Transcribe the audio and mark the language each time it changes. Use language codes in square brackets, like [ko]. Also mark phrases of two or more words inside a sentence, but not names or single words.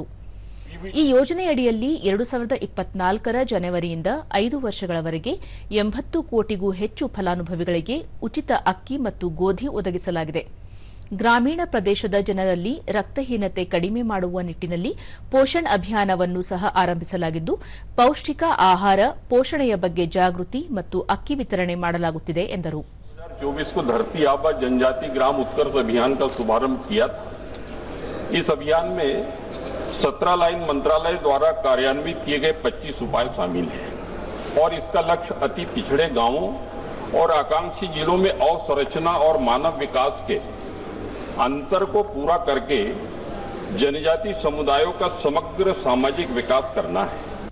[kn] ಈ ಯೋಜನೆಯಡಿಯಲ್ಲಿ 2024ರ ಜನವರಿಯಿಂದ 5 ವರ್ಷಗಳವರೆಗೆ 80 ಕೋಟಿಗೂ ಹೆಚ್ಚು ಫಲಾನುಭವಿಗಳಿಗೆ ಉಚಿತ ಅಕ್ಕಿ ಮತ್ತು ಗೋಧಿ ಒದಗಿಸಲಾಗಿದೆ. ಗ್ರಾಮೀಣ ಪ್ರದೇಶದ ಜನರಲ್ಲಿ ರಕ್ತಹೀನತೆ ಕಡಿಮೆ ಮಾಡುವ ನಿಟ್ಟಿನಲ್ಲಿ ಪೋಷಣ್ ಅಭಿಯಾನವನ್ನು ಸಹ ಆರಂಭಿಸಲಾಗಿದ್ದು ಪೌಷ್ಟಿಕ ಆಹಾರ, ಪೋಷಣೆಯ ಬಗ್ಗೆ ಜಾಗೃತಿ ಮತ್ತು ಅಕ್ಕಿ ವಿತರಣೆ ಮಾಡಲಾಗುತ್ತಿದೆ ಎಂದರು. [hi] 2024 को धरती आबा जनजाति ग्राम उत्कर्ष अभियान का शुभारंभ किया था. इस अभियान में 17 लाइन मंत्रालय द्वारा कार्यान्वित किए गए 25 उपाय शामिल हैं और इसका लक्ष्य अति पिछड़े गांवों और आकांक्षी जिलों में अवसंरचना और मानव विकास के अंतर को पूरा करके जनजाति समुदायों का समग्र सामाजिक विकास करना है।